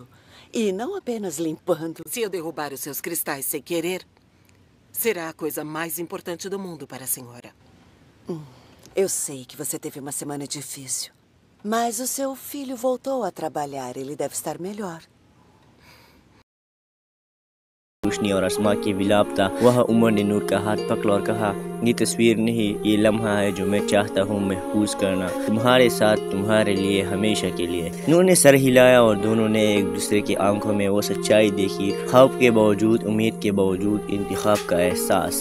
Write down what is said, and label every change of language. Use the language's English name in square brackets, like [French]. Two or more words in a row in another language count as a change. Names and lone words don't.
[Portuguese] E não apenas limpando. Se eu derrubar os seus cristais sem querer, será a coisa mais importante do mundo para a senhora. Eu sei que você teve uma semana difícil. Mas o seu filho voltou a trabalhar. Ele deve estar melhor. [Hindi] रोशनी और अस्मा की विलाप था। वह उमर ने नूर का हाथ पकड़ा और कहा, ये तस्वीर नहीं, ये लम्हा है जो मैं चाहता हूँ महफूज करना, तुम्हारे साथ, तुम्हारे लिए, हमेशा के लिए। नूर ने सर हिलाया और दोनों ने एक दूसरे की आंखों में वो सच्चाई देखी, खौफ के बावजूद, उम्मीद के बावजूद, इंतखाब का एहसास।